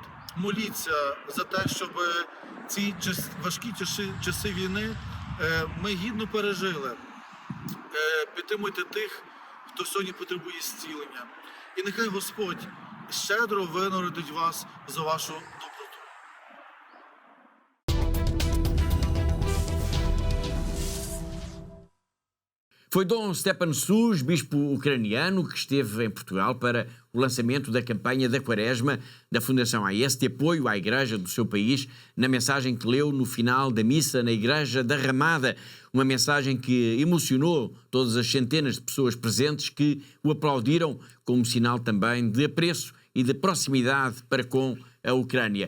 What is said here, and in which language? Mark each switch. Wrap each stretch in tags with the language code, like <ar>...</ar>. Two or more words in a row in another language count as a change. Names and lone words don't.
<uk>Моліться за те, щоб ці важкі часи війни ми гідно пережили. Підтримуйте тих, хто сьогодні потребує зцілення. І нехай Господь щедро винагородить вас за вашу доброту.</uk> <pt>Foi Dom Stjepan Šuš, bispo ucraniano, que esteve em Portugal para o lançamento da campanha da Quaresma da Fundação AES de apoio à Igreja do seu país, na mensagem que leu no final da missa na Igreja da Ramada, uma mensagem que emocionou todas as centenas de pessoas presentes que o aplaudiram como sinal também de apreço e de proximidade para com a Ucrânia.</pt>